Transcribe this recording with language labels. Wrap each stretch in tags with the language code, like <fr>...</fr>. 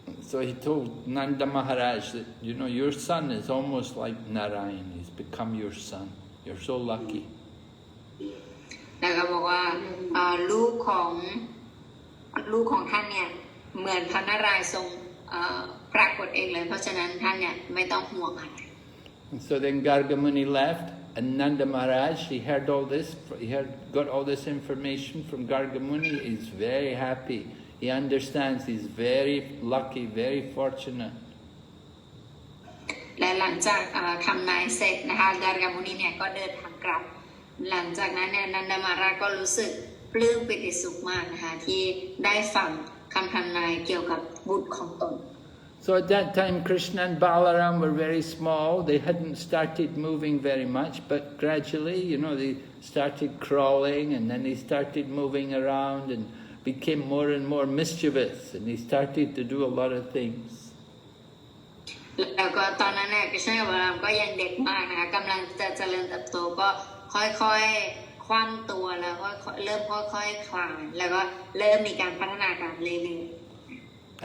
<en>So he told Nanda Maharaj that, you know, your son is almost like Narayan. He's become your son. You're so lucky.</en> <th>แล้วก็บอกว่าลูกของท่านเนี่ยเหมือนพระนารายณ์ทรงปรากฏเองเลยเพราะฉะนั้นท่านเนี่ยไม่ต้องห่วงอะไร</th> <en>So then Gargamuni left, and Nanda Maharaj, he heard all this, got all this information from Gargamuni. He's very happy. He understands he's very lucky, very fortunate.</en> <th>และหลังจากทำนายเสร็จนะคะการมุนีเนี่ยก็เดินทางกลับหลังจากนั้นเนี่ยนันทมาราชก็รู้สึกปลื้มปิติสุขมากนะคะที่ได้ฟังคำทำนายเกี่ยวกับบุตรของตน</th> <en>So at that time, Krishna and Balaram were very small. They hadn't started moving very much, but gradually, you know, they started crawling, and then they started moving around and became more and more mischievous, and they started to do a lot of things.</en> <th>แล้วก็ตอนนั้นเนี่ยกฤษณะกับบาลามก็ยังเด็กมากนะคะกำลังจะเจริญเติบโตก็ค่อยๆคว่ำตัวแล้วก็เริ่มค่อยๆคลานแล้วก็เริ่มมีการพัฒนาการเรื่อยๆ</th>